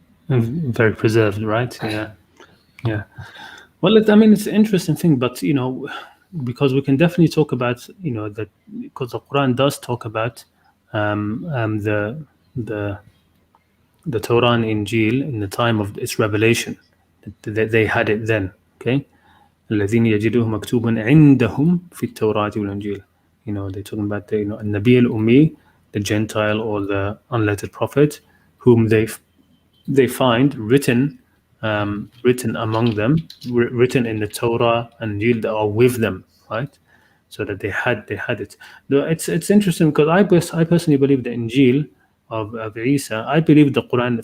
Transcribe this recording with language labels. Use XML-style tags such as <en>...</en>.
<en>Very preserved, right? Yeah, yeah. Well, I mean, it's an interesting thing, but because we can definitely talk about, that because the Quran does talk about the the Torah and Injil in the time of its revelation. They had it then. Okay.</en> <ar>الذين يجدوه مكتوبا عندهم في التوراة والإنجيل.</ar> <en>They're talking about the</en> <ar>النبي الأمي,</ar> <en>the Gentile or the unlettered prophet, whom they find written among them, written in the Torah and Injil that are with them, right? So that they had it. It's interesting because I personally believe the Injil of Isa. I believe the Quran.</en>